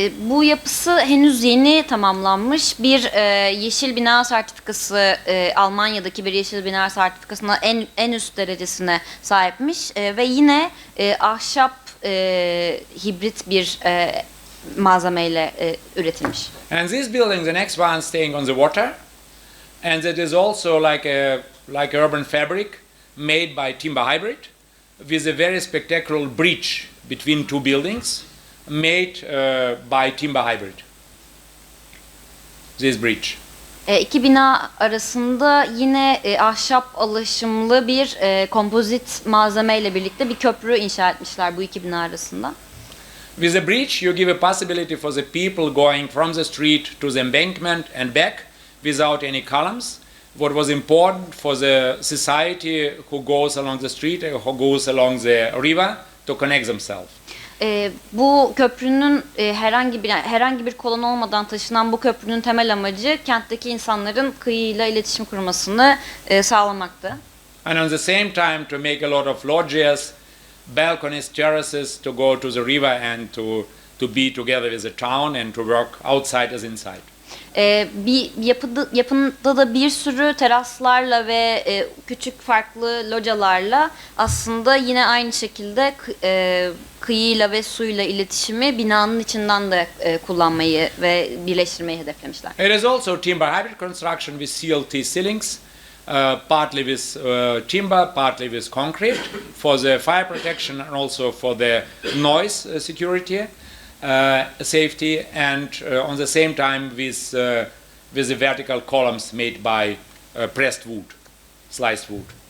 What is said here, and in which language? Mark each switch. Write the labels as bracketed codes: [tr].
[tr] Bu yapısı henüz yeni tamamlanmış. Bir yeşil bina sertifikası, Almanya'daki bir yeşil bina sertifikasına en üst derecesine sahipmiş ve yine ahşap hibrit bir malzemeyle üretilmiş. [en] And this building, the next one, staying on the water, and that is also like urban fabric made by timber hybrid, with a very spectacular bridge between two buildings, made by timber hybrid. This bridge. [tr] İki bina arasında yine ahşap alaşımlı bir kompozit malzemeyle birlikte bir köprü inşa etmişler bu iki bina arasında. [en] With the bridge, you give a possibility for the people going from the street to the embankment and back without any columns. What was important for the society who goes along the street, who goes along the river, to connect themselves. [tr] Bu köprünün herhangi bir kolon olmadan taşınan bu köprünün temel amacı kentteki insanların kıyıyla iletişim kurmasını sağlamaktı. [en] And on the same time to make a lot of loggias, balconies, terraces to go to the river and to be together with the town and to work outside as inside. [tr] Bir yapında da bir sürü teraslarla ve küçük farklı localarla aslında yine aynı şekilde kıyıyla ve suyla iletişimi binanın içinden de kullanmayı ve birleştirmeyi hedeflemişler. [en] It is also timber hybrid construction with CLT ceilings, partly with timber, partly with concrete, for the fire protection and also for the noise security. Safety, and on the same time with the vertical columns made by pressed wood, sliced wood.